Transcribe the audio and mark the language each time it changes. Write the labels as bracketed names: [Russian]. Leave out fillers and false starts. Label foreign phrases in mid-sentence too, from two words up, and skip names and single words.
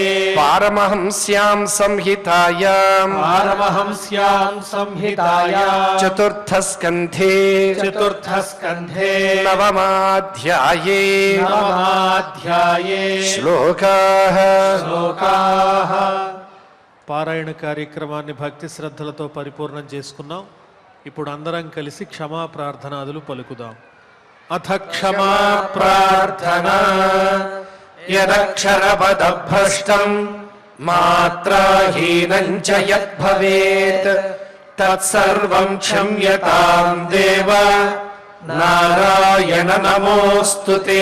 [Sanskrit] पारमहंस्यां संहितायां पारमहंस्यां संहितायां चतुर्थस्कन्धे चतुर्थस्कन्धे नवमाध्याये नवमाध्याये श्लोकाः श्लोकाः [Telugu] పారాయణ కార్యక్రమాన్ని భక్తి శ్రద్ధలతో పరిపూర్ణం చేసుకున్నాం. ఇప్పుడు అందరం కలిసి క్షమా ప్రార్థనాదులు పలుకుదాం. [Sanskrit] అథ క్షమా प्रार्थना यदक्षरपदभ्रष्टं मात्राहीनं च यद्भवेत् तत्सर्वं क्षम्यतां देव नारायण नमोऽस्तु ते.